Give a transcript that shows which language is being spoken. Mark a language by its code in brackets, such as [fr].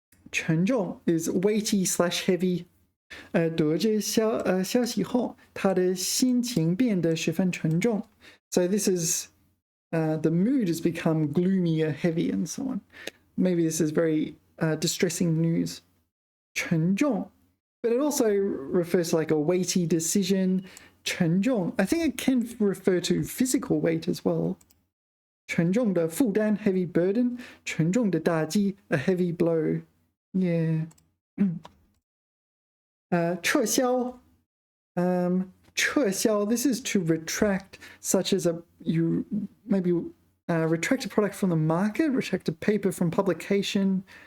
[en] 沉重 is weighty / heavy. [zh] 得知消息后，他的心情变得十分沉重。 [en] So this is the mood has become gloomy or heavy and so on. Maybe this is very distressing news. 沉重, but it also refers to like a weighty decision. 沉重, I think it can refer to physical weight as well. 沉重的负担, heavy burden. 沉重的打击, a heavy blow. Yeah. 撤销,撤销, this is to retract, such as you maybe retract a product from the market, retract a paper from publication.